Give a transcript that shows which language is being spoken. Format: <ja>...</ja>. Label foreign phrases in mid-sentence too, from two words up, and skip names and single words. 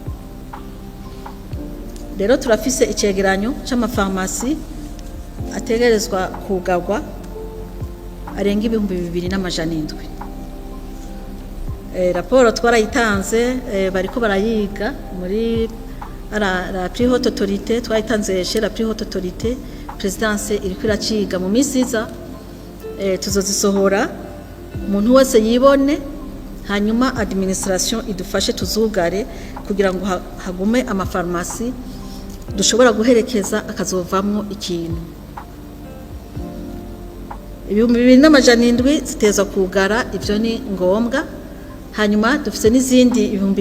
<rn>rero turafise icegeranyo c'amafarumasi ategerezwa kugagwa arenga 2,200 raporo twarayitanze bariko barayiga muri</rn> <fr>la plus haute autorité</fr> <rn>twayitanze</rn> <fr>chez la plus haute autorité présidence</fr> <rn>iriko iraciga mu misiza tuzozisohora umuntu wese yibone hanyuma administration idufashe tuzugare kugira ngo hagume amafarumasi dushobora guherekeza akazovamwo ikintu 2,700 ziteza kugara ivyo ni ngombwa hanyuma dufise n'izindi</rn>